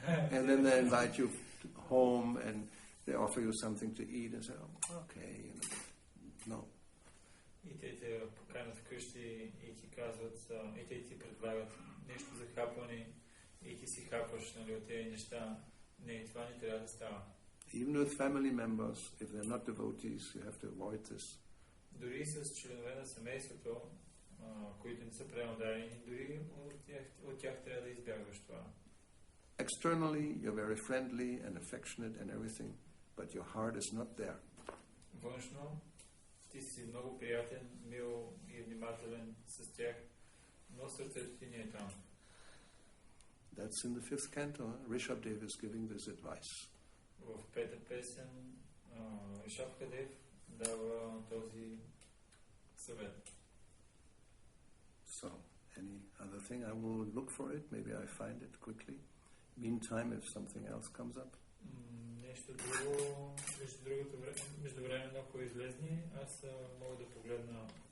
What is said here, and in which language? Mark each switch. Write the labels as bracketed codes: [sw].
[en] and then they invite you home and they offer you something to eat and say, okay, no. [bg] И те те поканят вкъщи и ти казват, и те ти предлагат нещо за хапване и ти си хапваш от тези неща. Не, това не трябва да става. [en] Even with family members, if they're not devotees, you have to avoid this. [bg] Дори с членове на семейството, които не са преударени, дори от тях трябва да избягваш това. [en] Externally, you're very friendly and affectionate and everything, but your heart is not there. [bg] Външно, ти си много приятен, мил и внимателен с тях, но сърцето ти не е там. [en] That's in the 5th canto. Rishabdev is giving this advice. [bg] В пета песен Ришабдев дава този съвет. [en] So, any other thing? I will look for it. Maybe I find it quickly. Meantime, if something else comes up. [bg] Нещо друго, междувременно, ако излезне, аз мога да погледна.